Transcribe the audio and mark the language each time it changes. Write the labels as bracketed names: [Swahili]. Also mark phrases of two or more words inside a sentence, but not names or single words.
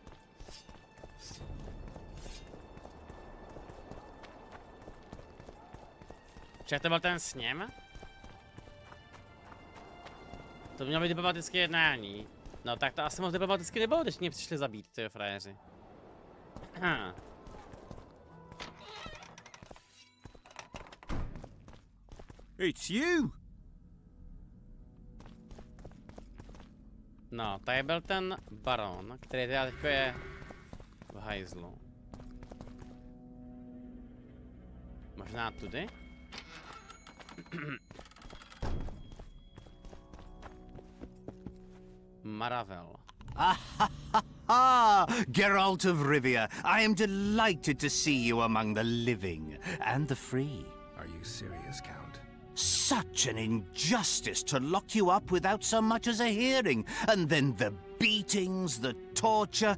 [Czech] Však to byl ten sněm? To mělo být diplomatické jednání. No tak to asi moc diplomaticky nebylo, když mě přišli zabít, tyjo frajeři. [English] It's you! [Czech] No, tady byl ten baron, který teda teďko je v hajzlu. Možná tudy? Maravel. [English] Geralt of Rivia, I am delighted to see you among the living and the free. Are you serious, Count? Such an injustice to lock you up without so much as a hearing. And then the beatings, the torture.